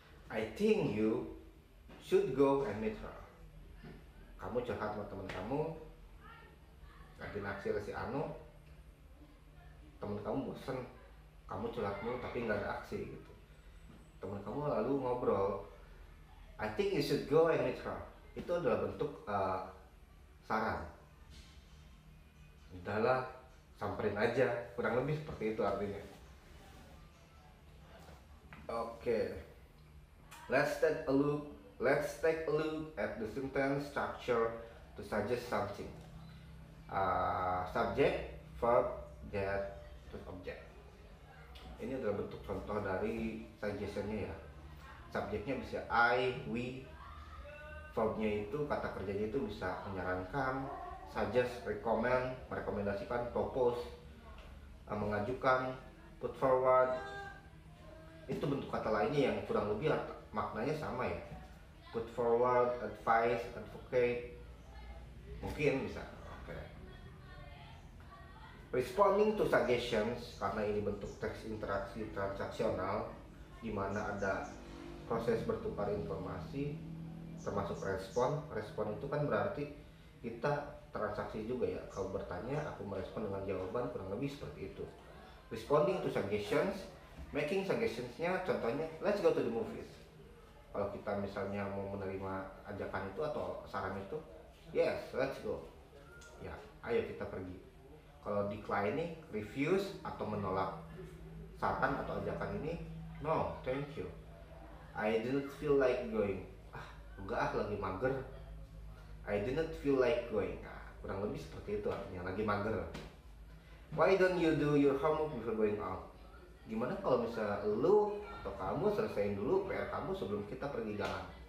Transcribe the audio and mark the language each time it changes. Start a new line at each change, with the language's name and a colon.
English: I think you should go and meet her.
Indonesian: kamu curhat sama teman kamu, ganti naksir si Anu, teman kamu bosen, kamu curhat mulu tapi nggak ada aksi gitu. Teman kamu lalu ngobrol,
English: I think you should go and meet her.
Indonesian: Itu adalah bentuk saran. Udahlah, samperin aja, kurang lebih seperti itu artinya. Oke.
English: Let's take a look at the sentence structure to suggest something. Subject, verb, get, terus object.
Indonesian: Ini adalah bentuk contoh dari suggestionnya ya. Subjeknya bisa I, we. Verbnya itu, kata kerjanya itu bisa menyarankan, suggest, recommend, merekomendasikan, propose, mengajukan, put forward. Itu bentuk kata lainnya yang kurang lebih maknanya sama ya.
English: Put forward, advise, advocate,
Indonesian: mungkin bisa.
English: Oke. Responding to suggestions,
Indonesian: karena ini bentuk teks interaksi transaksional di mana ada proses bertukar informasi termasuk respon. Respon itu kan berarti kita transaksi juga ya. Kau bertanya, aku merespon dengan jawaban, kurang lebih seperti itu.
English: Responding to suggestions, making suggestionsnya
Indonesian: contohnya
English: let's go to the movies.
Indonesian: Kalau kita misalnya mau menerima ajakan itu atau saran itu,
English: yes, let's go.
Indonesian: Ya, ayo kita pergi. Kalau decline nih, refuse atau menolak saran atau ajakan ini,
English: no, thank you. I didn't feel like going.
Indonesian: Enggak, lagi mager.
English: I didn't feel like going.
Indonesian: Nah, kurang lebih seperti itu artinya, lagi mager.
English: Why don't you do your homework before going out?
Indonesian: Gimana kalau misalnya lu atau kamu selesaiin dulu PR kamu sebelum kita pergi jalan?